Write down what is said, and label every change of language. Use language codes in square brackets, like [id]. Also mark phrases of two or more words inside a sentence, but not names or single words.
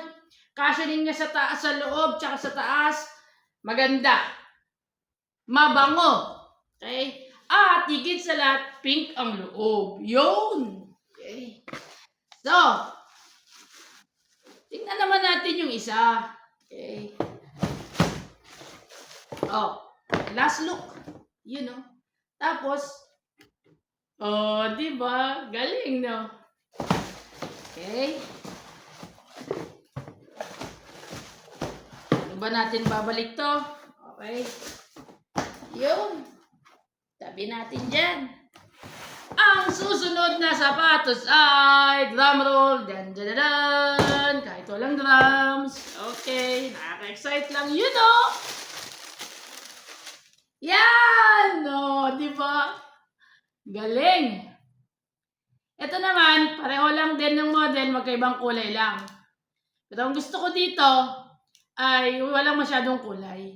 [tl] Cushioning niya sa taas, sa loob, tsaka sa taas. Maganda. Mabango. Okay? At higit sa lahat, pink ang loob. Yun. Okay. So, tingnan naman natin yung isa. [en] Okay. Oh, last look. You know. [tl] Tapos, oh, di ba? Galing, no? Okay. Ano ba natin babalik to? Okay. Yun. Tabi natin dyan. Ang susunod na sapatos ay drumroll. Dan, dan, dan, dan. Kahit walang drums. Okay. Nakaka-excite lang. [en] You know. [tl] Yan. No, di ba? Galing. Ito naman, pareho lang din ng model. Magkaibang kulay lang. Pero ang gusto ko dito ay walang masyadong kulay.